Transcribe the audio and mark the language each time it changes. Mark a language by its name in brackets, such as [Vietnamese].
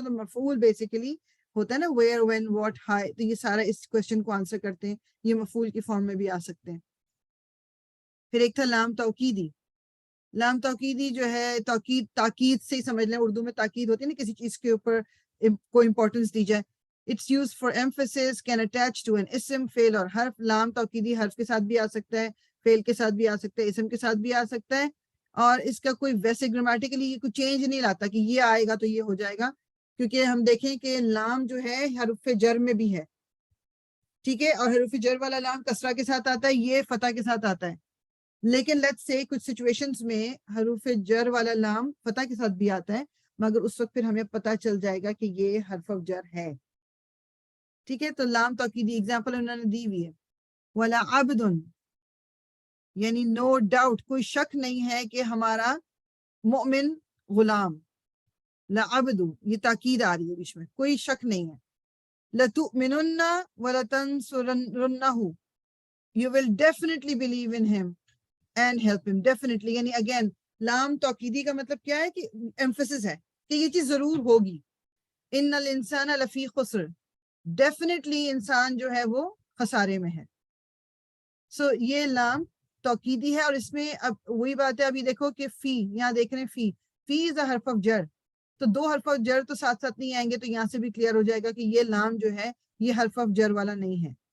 [Urdu] تو مفعول بیسیکلی ہوتا ہے نا [English] where, when, what, how. [Urdu] تو یہ سارا اس کوشچن کو آنسر کرتے ہیں. یہ مفعول کی فارم میں بھی آ سکتے ہیں. پھر ایک تھا لام توکیدی. لام توکیدی جو ہے تاکید سے ہی سمجھ لیں. اردو میں تاکید ہوتی ہے نا کسی چیز کے اوپر کوئی امپورٹنس دی جائے. [English] It's used for emphasis, can attach to an اسم, فعل اور حرف. [Urdu] لام توکیدی حرف کے ساتھ بھی آ سکتا ہے, فعل کے ساتھ بھی آ سکتا ہے, اسم کے ساتھ بھی آ سکتا ہے. اور اس کا کوئی ویسے گرامیٹیکلی کوئی چینج نہیں لاتا کہ یہ آئے گا تو یہ ہو جائے گا, کیونکہ ہم دیکھیں کہ لام جو ہے حرف جر میں بھی ہے, ٹھیک ہے, اور حرف جر والا لام کسرہ کے ساتھ آتا ہے, یہ فتح کے ساتھ آتا ہے. لیکن لیٹس سے کچھ سچویشنز میں حروف جر والا لام فتح کے ساتھ بھی آتا ہے, مگر اس وقت پھر ہمیں پتہ چل جائے گا کہ یہ حرف جر ہے. ٹھیک ہے, تو لام توکیدی ایگزامپل انہوں نے دی ہوئی ہے. [Arabic] ولا عبد, [Urdu] یعنی نو ڈاؤٹ, کوئی شک نہیں ہے کہ ہمارا مومن غلام. لعبد, یہ تاکید آ رہی ہے بیچ میں, کوئی شک نہیں ہے. [Arabic] لتؤمنن ولتنصرنہ, [English] you will definitely believe in him and help him. [Urdu] definitely یعنی اگین لام توکیدی کا مطلب کیا ہے کہ ایمفسس ہے کہ یہ چیز ضرور ہوگی. [Arabic] ان الانسان لفی خسر, [Urdu] ڈیفینیٹلی انسان جو ہے وہ خسارے میں ہے. سو یہ لام توکیدی ہے. اور اس میں اب وہی بات ہے, ابھی دیکھو کہ فی, یہاں دیکھ رہے ہیں فی از اے حرف آف جر, تو دو حرف آف جر تو ساتھ ساتھ نہیں آئیں گے, تو یہاں سے بھی کلیئر ہو جائے گا کہ یہ لام جو ہے یہ حرف آف جر والا نہیں ہے.